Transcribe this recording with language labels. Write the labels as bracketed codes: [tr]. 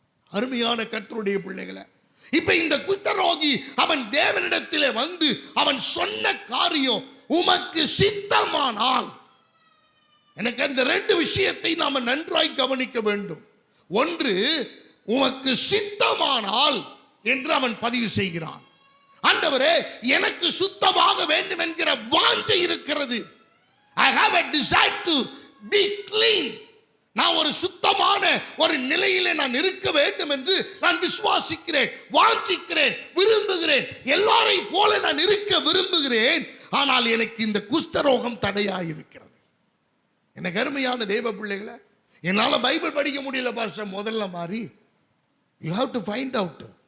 [ta] அருமையான கர்த்தருடைய பிள்ளைகளை, இப்ப இந்த குஷ்டரோகி அவன் தேவனிடத்திலே வந்து அவன் சொன்ன காரியம், உமக்கு சித்தமானால். எனக்கு அந்த ரெண்டு விஷயத்தை நாம நன்றாய் கவனிக்க வேண்டும். ஒன்று, உமக்கு சித்தமானால் என்று அவன் பதிவு செய்கிறான். ஆண்டவரே, எனக்கு சுத்தமாக வேண்டும் என்கிற வாஞ்சை இருக்கிறது. [en] I have a desire to be clean. [ta] நான் ஒரு சுத்தமான ஒரு நிலையிலே நான் இருக்க வேண்டும் என்று நான் விசுவாசிக்கிறேன், வாஞ்சிக்கிறேன், விரும்புகிறேன். எல்லாரை போல நான் இருக்க விரும்புகிறேன். ஆனால் எனக்கு இந்த குஷ்டரோகம் தடையாயிருக்கிறது. எனக்கு அருமையான தேவ பிள்ளைகளை, என்னால பைபிள் படிக்க முடியல பாஸ்டர் முதல்ல மாதிரி. [en] You have to find out.